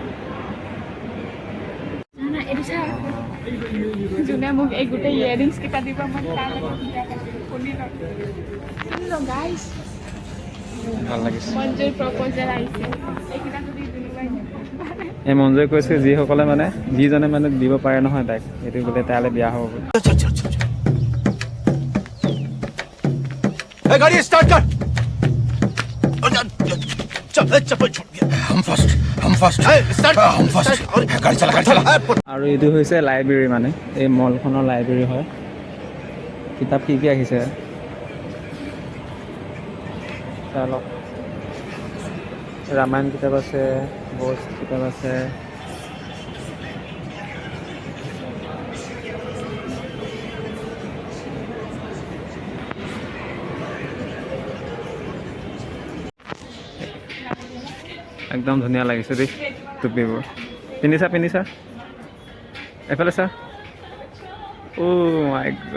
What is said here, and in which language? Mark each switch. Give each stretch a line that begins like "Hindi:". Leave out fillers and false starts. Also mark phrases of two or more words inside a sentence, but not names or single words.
Assamese: যোনে মোক এই গোটেই ইয়েৰিংছ কেইটা দিব মই গাইছ ভাল লাগিছে মঞ্জুৰ প্ৰপ'জেল আহিছে এইকেইটা যদি এই মঞ্জুৰে কৈছে যিসকলে মানে যিজনে মানে দিব পাৰে নহয় তাইক এইটো বোলে তাইলৈ বিয়া হ'ব বুলি
Hindi: गाड़ी स्टार्ट कर चप्पल छोड़ हम फर्स्ट स्टार्ट हम फर्स्ट गाड़ी चला
Assamese: আৰু এইটো হৈছে লাইব্ৰেৰী মানে এই মলখনৰ লাইব্ৰেৰী হয় কিতাপ কি আহিছে চালক ৰামায়ণ কিতাপ আছে বৌদ্ধ কিতাপ আছে একদম ধুনীয়া লাগিছে দেই টুপিবোৰ পিন্ধিছা এফালে চা
English: my god